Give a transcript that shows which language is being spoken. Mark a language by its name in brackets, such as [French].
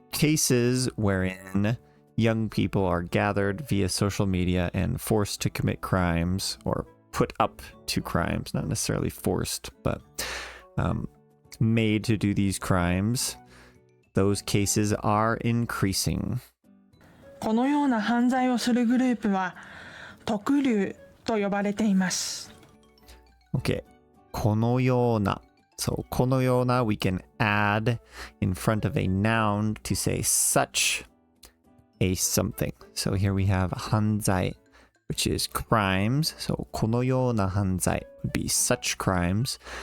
[English] Cases wherein young people are gathered via social media and forced to commit crimes or put up to crimes, not necessarily forced, but made to do these crimes. Those cases are increasing. [Japanese] このような犯罪をするグループは特流と呼ばれています。 [English] Okay. このような. So このような we can add in front of a noun to say such a something. So here we have 犯罪, which is crimes. So このような犯罪 would be such crimes.